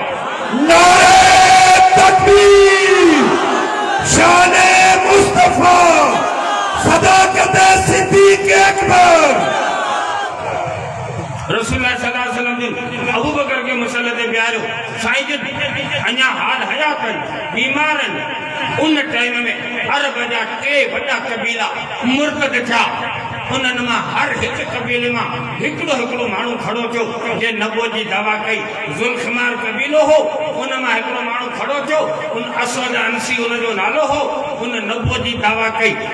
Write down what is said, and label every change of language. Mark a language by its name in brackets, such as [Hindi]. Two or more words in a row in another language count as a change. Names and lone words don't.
[Sindhi] नारे तकबीर शाने मुस्तफा सदाकत सिद्दीक अकबर [Arabic] رسول الله صلى الله عليه وسلم [Sindhi] अबू बकर के मसले ते प्यारो साईं जन अञा हाल हयात बीमार आहिनि उन टाइम में अरब जा टे वॾा कबीला मुर्तद थिया उन्हनि मां हर हिकु कबीले मां हिकिड़ो माण्हू खड़ो थियो जे नबो जी दावा कई ज़ुल्ख़िमार कबीलो हो उन मां हिकिड़ो माण्हू खड़ो थियो उन असवद अंसी उनजो नालो हो उन नबो जी दावा कई